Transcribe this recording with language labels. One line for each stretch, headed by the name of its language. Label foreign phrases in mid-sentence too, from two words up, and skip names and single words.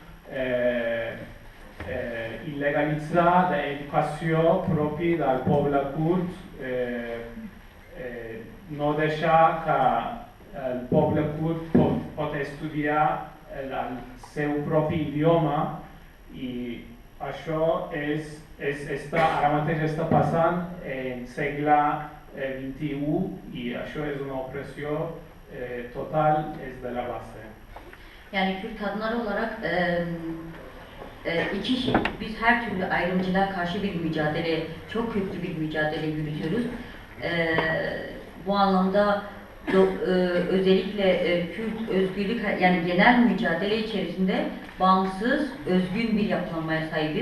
Catalan: il·legalitzar l'educació propi del poble kurd, no deixar que el poble kurd pot estudiar el seu propi idioma i això ara mateix està passant en segle XXI i això és una opressió total des de la base.
Turkish: Yani Kürt kadınları olarak biz her türlü ayrımcılığa karşı bir mücadele, çok köklü bir mücadele yürütüyoruz. Bu anlamda özellikle Kürt özgürlük, yani genel mücadele içerisinde bağımsız, özgün bir yapılanmaya sahibiz.